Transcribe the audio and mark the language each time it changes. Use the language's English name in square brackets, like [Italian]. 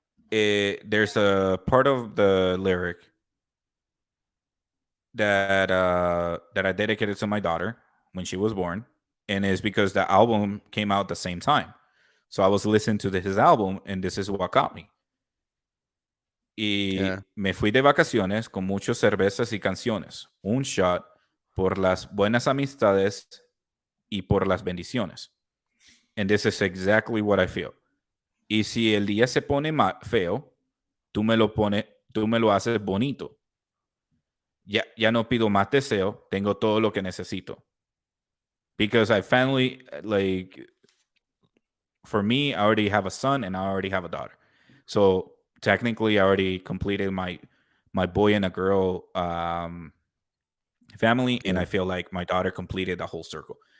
[English] There's a part of the lyric that I dedicated to my daughter when she was born, and it's because the album came out at the same time. So I was listening to his album, and this is what got me. [Spanish] Y [English] Yeah. [Spanish] me fui de vacaciones con muchas cervezas y canciones. Un shot por las buenas amistades y por las bendiciones. [English] And this is exactly what I feel. [Spanish] Y si el día se pone feo, tú me lo haces bonito. Ya no pido más deseo, tengo todo lo que necesito. [English] Because I finally, like, for me, I already have a son and I already have a daughter. So technically, I already completed my boy and a girl family, and I feel like my daughter completed the whole circle.